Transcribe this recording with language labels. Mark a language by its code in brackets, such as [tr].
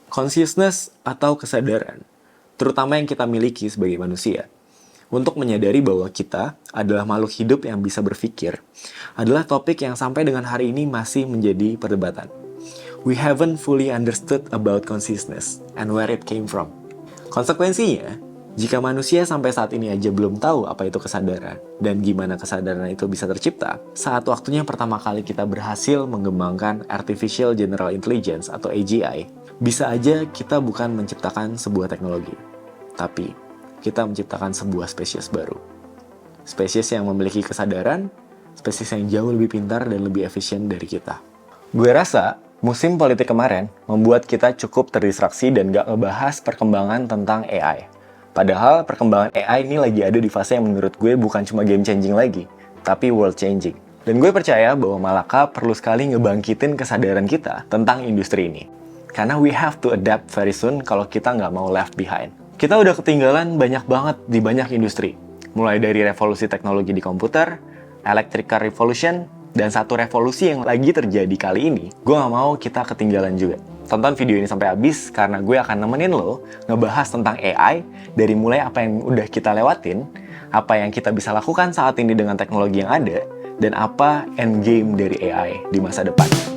[id] Consciousness atau kesadaran, terutama yang kita miliki sebagai manusia, untuk menyadari bahwa kita adalah makhluk hidup yang bisa berpikir, adalah topik yang sampai dengan hari ini masih menjadi perdebatan. [en] We haven't fully understood about consciousness and where it came from. [id] Konsekuensinya, jika manusia sampai saat ini aja belum tahu apa itu kesadaran dan gimana kesadaran itu bisa tercipta, saat waktunya pertama kali kita berhasil mengembangkan Artificial General Intelligence atau AGI, bisa aja kita bukan menciptakan sebuah teknologi, tapi kita menciptakan sebuah spesies baru. Spesies yang memiliki kesadaran, spesies yang jauh lebih pintar dan lebih efisien dari kita. Gue rasa, musim politik kemarin membuat kita cukup terdistraksi dan gak ngebahas perkembangan tentang AI. Padahal perkembangan AI ini lagi ada di fase yang menurut gue bukan cuma [en] game changing [id] lagi, tapi [en] world changing. [id] Dan gue percaya bahwa Malaka perlu sekali ngebangkitin kesadaran kita tentang industri ini. [en] Karena we have to adapt very soon [id] kalau kita nggak mau [en] left behind. [id] Kita udah ketinggalan banyak banget di banyak industri. Mulai dari revolusi teknologi di komputer, [en] electrical revolution, [id] dan satu revolusi yang lagi terjadi kali ini, gue nggak mau kita ketinggalan juga. Tonton video ini sampai habis karena gue akan nemenin lo ngebahas tentang AI dari mulai apa yang udah kita lewatin, apa yang kita bisa lakukan saat ini dengan teknologi yang ada, dan apa endgame dari AI di masa depan.